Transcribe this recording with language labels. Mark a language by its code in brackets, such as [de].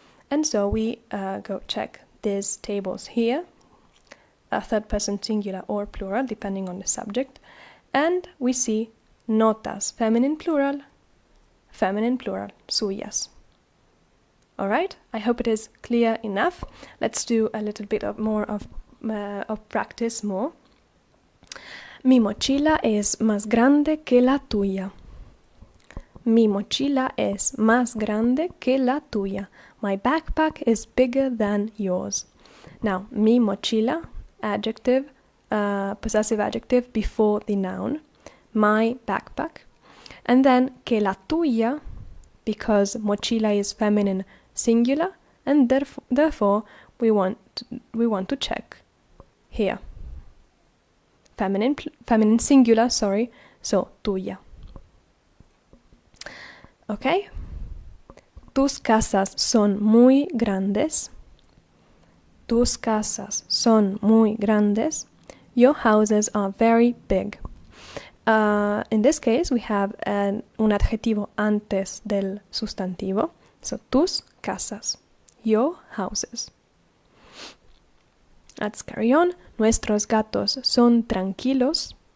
[en] And so we go check these tables here, a third person singular or plural, depending on the subject. And we see notas, feminine plural, suyas. Alright, I hope it is clear enough. Let's do a little bit more of practice more. [es] Mi mochila es más grande que la tuya. Mi mochila es más grande que la tuya. [en] My backpack is bigger than yours. Now, [es] mi mochila, [en] adjective, possessive adjective before the noun. My backpack. And then [es] que la tuya, [en] because mochila is feminine singular, and therefore we want to check here. Feminine singular, sorry, so tuya. Okay? [es] Tus casas son muy grandes. Tus casas son muy grandes. [en] Your houses are very big. In this case, we have [es] un adjetivo antes del sustantivo. [en] So, [es] tus casas, [en] your houses. Let's carry on. [es] Nuestros gatos son tranquilos.